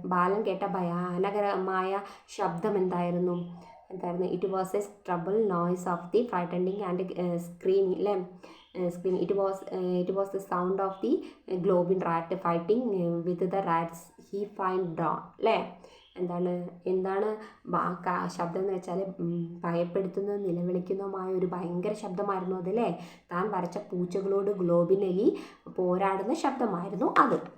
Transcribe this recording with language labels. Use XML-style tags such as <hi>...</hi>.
<ml>ബാലൻ കേട്ട ഭയാനകരമായ ശബ്ദം എന്തായിരുന്നു?</ml> <en>It was a trouble noise of the frightening and screaming. അല്ലേ, scream. It was the sound of the globin rat fighting with the rats he find down.</en> <ml>അല്ലേ, എന്താണ് ശബ്ദം എന്ന് വെച്ചാൽ ഭയപ്പെടുത്തുന്നതും നിലവിളിക്കുന്നതുമായ ഒരു ഭയങ്കര ശബ്ദമായിരുന്നു അതല്ലേ. താൻ വരച്ച പൂച്ചകളോട് ഗ്ലോബിൻ എലി പോരാടുന്ന ശബ്ദമായിരുന്നു അത്.</ml>